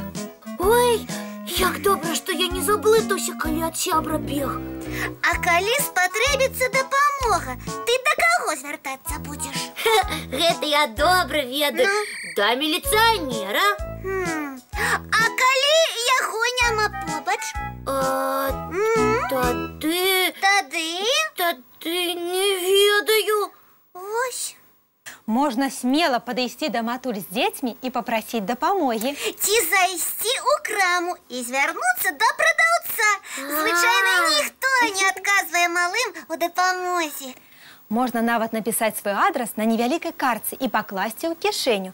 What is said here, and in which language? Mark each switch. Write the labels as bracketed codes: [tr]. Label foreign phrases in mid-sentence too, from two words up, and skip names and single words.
[uk] Ой, як добре, що я не заблитався, коли від сябра біг. А коли спотребиться допомога, ти до кого звертатися будеш? [be] Гэта я добре ведаю. До міліціонера. А коли яго няма побач? Тады не ведаю. [uk] Ось. Можна смело підійти до матуль з дітьми і попросити допомоги. Ці зайти у краму і звернутися до продавця. Звичайно, ніхто не відказує малим у допомозі. Можна навіть написати свій адрес на невеликій картці і покласти у кишеню.